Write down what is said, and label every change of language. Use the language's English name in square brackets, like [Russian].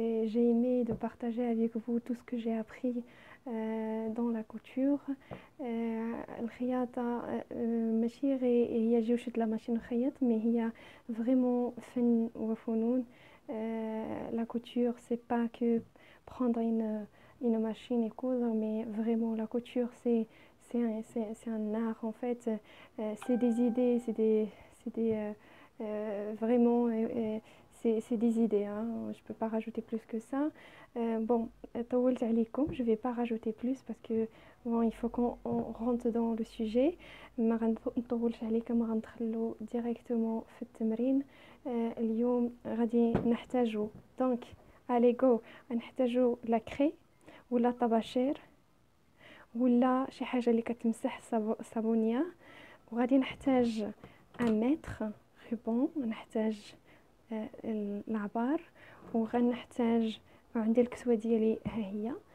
[French] J'ai aimé de partager avec vous tout ce que j'ai appris dans la couture. [Arabic] الخياطة ماشي غير هي جوشة لا ماشين نخيط، مي هي فريمون فن وفنون. [French] La couture c'est pas que prendre une machine et coudre, mais vraiment la couture c'est un art en fait. C'est des idées, vraiment c'est des idées, hein. Je peux pas rajouter plus que ça. Bon, [Arabic] طولت عليكم, [French] je vais pas rajouter plus parce que bon, il faut qu'on rentre dans le sujet. [Arabic] ما غنطولش عليكم, غندخلو directement في التمرين. اليوم غادي نحتاجو [French] donc allez go, [Arabic] نحتاجو لا كري ولا طباشير ولا شي حاجه اللي كتمسح صابونيه، وغادي نحتاج ان متر ريبون، نحتاج العبار، وغنحتاج عندي الكسوه ديالي ها هي.